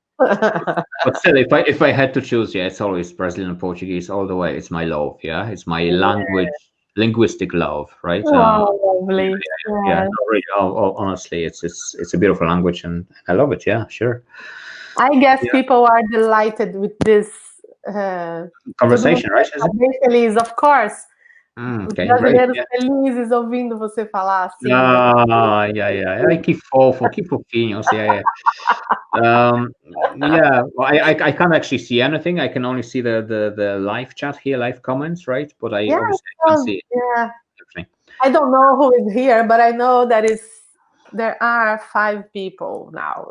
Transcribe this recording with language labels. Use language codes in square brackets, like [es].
[en] But still, if I had to choose, it's always Brazilian and Portuguese all the way. It's my love, yeah. It's my linguistic love, right? Lovely. Yeah. Really, honestly, it's a beautiful language, and I love it. Yeah, sure. I guess people are delighted with this conversation, right? [pt] Feliz, [en] of course. Okay, [pt] Brasileiros felizes ouvindo você falar assim. Yeah. Que fofo, que fofinhos, yeah. [en] Well, I can't actually see anything. I can only see the live chat here, live comments, right? But I obviously can see it. Yeah. I don't know who is here, but I know that there are 5 people now.